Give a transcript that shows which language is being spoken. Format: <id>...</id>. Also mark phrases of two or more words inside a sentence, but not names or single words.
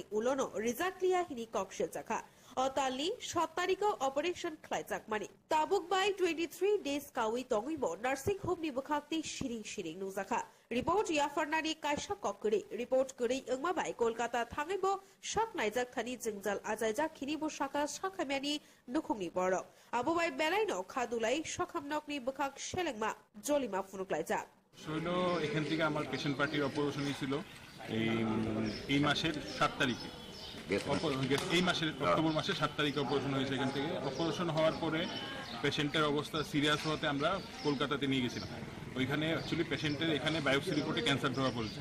<trp>उलनो रिजाकलिया हिनि कक सेजाखा अतालनि 7 तारिखआव अपारेशन खालायजाकमानि ताबुक बाय 23 डेज कावै तंगैबो</trp> <en>nursing home</en> <trp>नि बखाते शिरिं शिरिं नुजाखा रिपोर्ट याफारनानि कायसा ककरे रिपोर्ट गरै ओंमाबाय कलकाता थाङैबो साक नायजाक थानि जोंजाल आजायजाक खिनिबो साका साखामियानि नुखुंनि बरक आबोबाय बेलायनो खादुलाय सखामनकनि बखाक सेलेंमा जलिमा फुनुकलायजाक</trp> <bn>শৈল এখান থেকে আমার পেশেন্ট পার্টির অপারেশন হয়েছিল এই মাসের 7 তারিখে এই মাসের অক্টোবর মাসের 7 তারিখে অপারেশন হয়েছে। এখান থেকে অপারেশন হওয়ার পরে পেশেন্টের অবস্থা সিরিয়াস হওয়াতে আমরা কলকাতাতে নিয়ে গেছিলাম। ওইখানে অ্যাকচুয়ালি পেশেন্টের এখানে বায়োপসি রিপোর্টে ক্যান্সার ধরা পড়েছে।</bn>